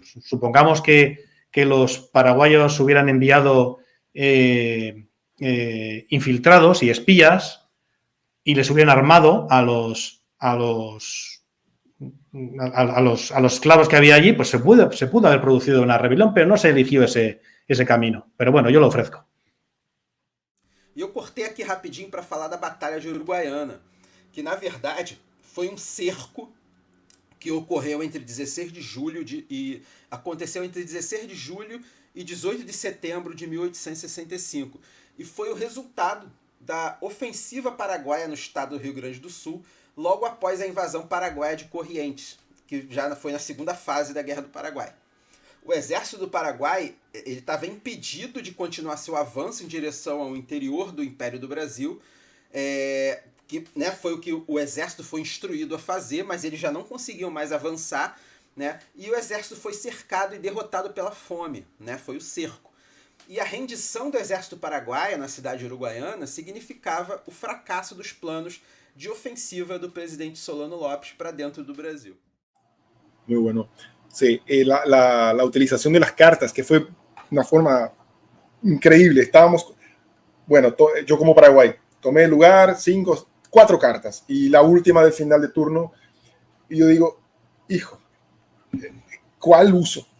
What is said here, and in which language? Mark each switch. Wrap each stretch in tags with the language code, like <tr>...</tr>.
<es>Supongamos que los paraguayos hubieran enviado infiltrados y espías y les hubieran armado a los esclavos que había allí, pues se pudo haber producido una rebelión, pero no se eligió ese camino. Pero bueno, yo lo ofrezco.</es> <pt>E eu cortei aqui rapidinho para falar da Batalha de Uruguaiana, que na verdade foi um cerco que ocorreu entre 16 de julho e aconteceu entre 16 de julho e 18 de setembro de 1865. E foi o resultado da ofensiva paraguaia no estado do Rio Grande do Sul, logo após a invasão paraguaia de Corrientes, que já foi na segunda fase da Guerra do Paraguai. O exército do Paraguai estava impedido de continuar seu avanço em direção ao interior do Império do Brasil, que, né, foi o que o exército foi instruído a fazer, mas eles já não conseguiam mais avançar, né, e o exército foi cercado e derrotado pela fome, né, foi o cerco. E a rendição do exército paraguaio na cidade uruguaiana significava o fracasso dos planos de ofensiva do presidente Solano Lopes para dentro do Brasil.</pt> <es>Muy bueno. Sí, la utilización de las cartas, que fue una forma increíble. Estábamos, bueno, yo como Paraguay, tomé el lugar, 4 cartas, y la última del final de turno, y yo digo, hijo, ¿cuál uso?</es>